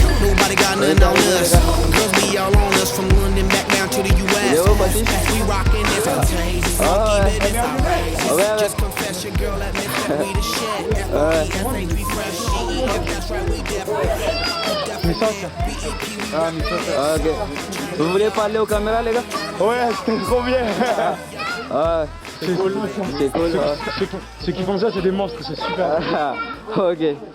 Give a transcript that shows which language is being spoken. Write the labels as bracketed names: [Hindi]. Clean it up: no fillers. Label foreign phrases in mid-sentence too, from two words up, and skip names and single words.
[English] Nobody got nothing on us. Girls be all on us from London back down to the US. We rockin' this contagious. Just confess your girl admits that we the shit. F-O-E-S-H, we fresh. She-E-F, that's right, we Ah, ok. [French] Vous voulez parler aux caméras, les gars? Ouais, c'était trop bien. Ah, c'est cool. C'est cool. Ceux qui font ça, c'est des monstres, c'est super. Ok.